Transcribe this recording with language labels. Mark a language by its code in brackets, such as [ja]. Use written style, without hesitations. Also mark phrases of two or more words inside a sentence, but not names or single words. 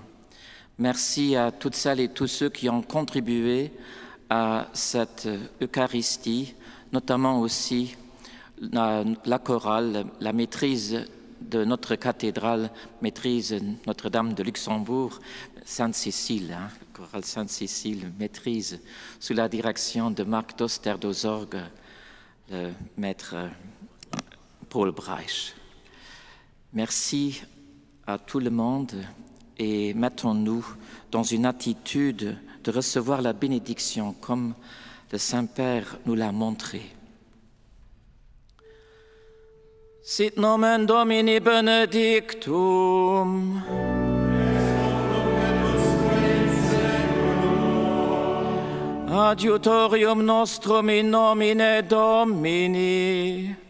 [fr] Merci à toutes celles et tous ceux qui ont contribué à cette Eucharistie, notamment aussi la chorale, la maîtrise de notre cathédrale, maîtrise Notre-Dame de Luxembourg, Sainte-Cécile, chorale Sainte-Cécile, maîtrise sous la direction de Marc Doster d'Ozorgue, le maître Paul Breich. Merci à tout le monde et mettons-nous dans une attitude de recevoir la bénédiction comme le Saint-Père nous l'a montré. [la] Sit nomen Domini benedictum. Adiutorium nostrum in nomine Domini.